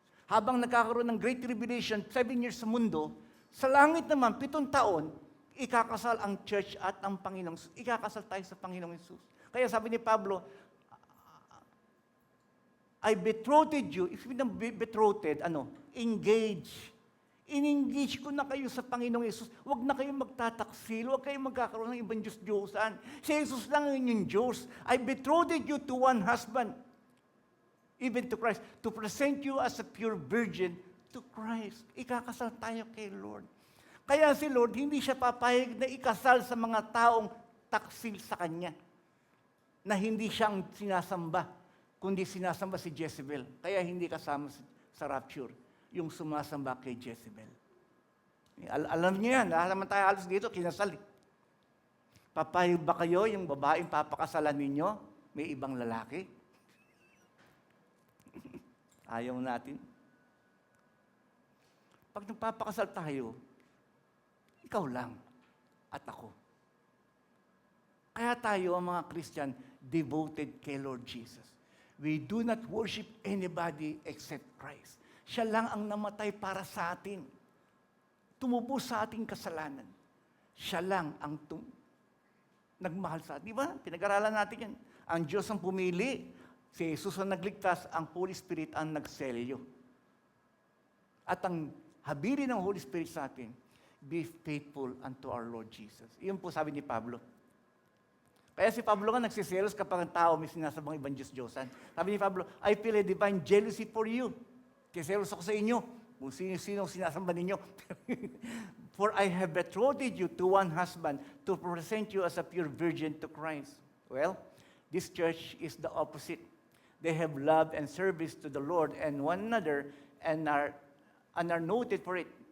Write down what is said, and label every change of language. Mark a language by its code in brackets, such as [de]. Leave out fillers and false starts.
[tl] Habang nagkakaroon ng Great Tribulation, 7 years sa mundo, sa langit naman, 7 taon, ikakasal ang church at ang Panginoong, ikakasal tayo sa Panginoong Hesus. Kaya sabi ni Pablo, [en] "I betrothed you." If you betrothed, engage. [tl] In-engage ko na kayo sa Panginoong Hesus. Huwag na kayong magtataksil, huwag kayong magkakaroon ng ibang Diyos-Diyosan. Si Jesus lang yung Diyos. [en] "I betrothed you to one husband, even to Christ, to present you as a pure virgin to Christ." [tl] Ikakasal tayo kay Lord. Kaya si Lord, hindi siya papayag na ikasal sa mga taong taksil sa Kanya, na hindi siyang sinasamba, kundi sinasamba si Jezebel. Kaya hindi kasama sa rapture, yung sumasamba kay Jezebel. Alam niyo yan, lahat naman tayo halos dito, kinasal. Papayag ba kayo yung babaeng papakasalan ninyo, may ibang lalaki? Ayaw natin. Pag nagpapakasal tayo, ikaw lang at ako. Kaya tayo, ang mga Christian, devoted kay Lord Jesus. [en] We do not worship anybody except Christ. [tl] Siya lang ang namatay para sa atin. Tumubos sa ating kasalanan. Siya lang ang nagmahal sa atin. Di ba? Pinag-aralan natin yan. Ang Diyos ang pumili. Si Jesus ang nagligtas. Ang Holy Spirit ang nagselyo. At ang habilin ng Holy Spirit sa atin, [en] "Be faithful unto our Lord Jesus." [tl] Iyon po sabi ni Pablo. Kaya si Pablo nga nagsiselos kapag ang tao may sinasabang ibang Diyos-Diyosan. Sabi ni Pablo, [en] "I feel a divine jealousy for you." [tl] Kiselos ako sa inyo, kung sino-sino sinasamba ninyo. [en] "For I have betrothed you to one husband to present you as a pure virgin to Christ." Well, this church is the opposite. They have love and service to the Lord and one another and are noted for it.